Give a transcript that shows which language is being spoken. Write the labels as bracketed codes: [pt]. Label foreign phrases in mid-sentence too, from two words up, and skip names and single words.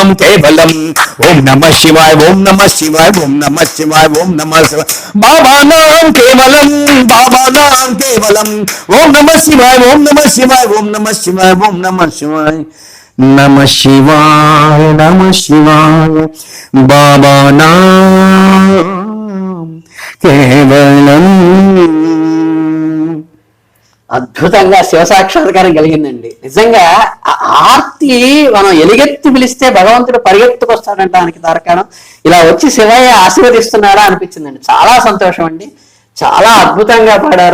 [sa] केवलम ओम नमः शिवाय ओम नमः शिवाय ओम नमः शिवाय ओम नमः शिवाय बाबा नाम केवलम बाबा नाम केवलम ओम नमः शिवाय ओम नमः शिवाय ओम नमः शिवाय ओम नमः शिवाय नमः शिवाय बाबा नाम केवलम [te] అద్భుతంగా శివ సాక్షాత్కారం కలిగిందండి. నిజంగా ఆ ఆర్తి మనం ఎలుగెత్తి పిలిస్తే భగవంతుడు పరిగెత్తుకొస్తాడంటానికి తార్కాణం ఇలా వచ్చి శివయ్య ఆశీర్వదిస్తున్నాడా అనిపించిందండి. చాలా సంతోషం అండి. చాలా అద్భుతంగా పాడారు.